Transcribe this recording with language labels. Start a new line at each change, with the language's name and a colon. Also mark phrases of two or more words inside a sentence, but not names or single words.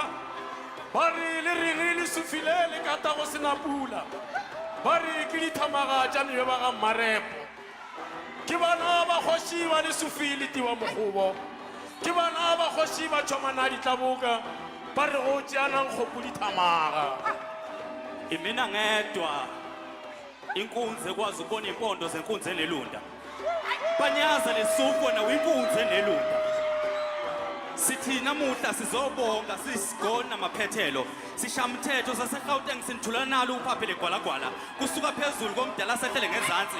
Northern Sotho: Ba re le reng Lesufi le kata go sena pula. Ba re ke dithamaga tša mebe ga mmarepo. Ke bana ba kgoši ba Lesufi le tiwa mokgobo. Ke bana ba kgoši ba tšhomana ditlaboka ba re go tšeana nkgopo dithamaga.
Zulu: Imina ngedwa inkunzi ekwazi ukubona impondo zenkunzi enelunda. Panyaza Lesufi wena uyinkunzi enelunda. Sithi namuhla sizobonga sisigona maphethelo sishamthetho saseGauteng sinithula nalo uphaphele gwalagwala kusuka phezulu komdala sehlele ngezantsi.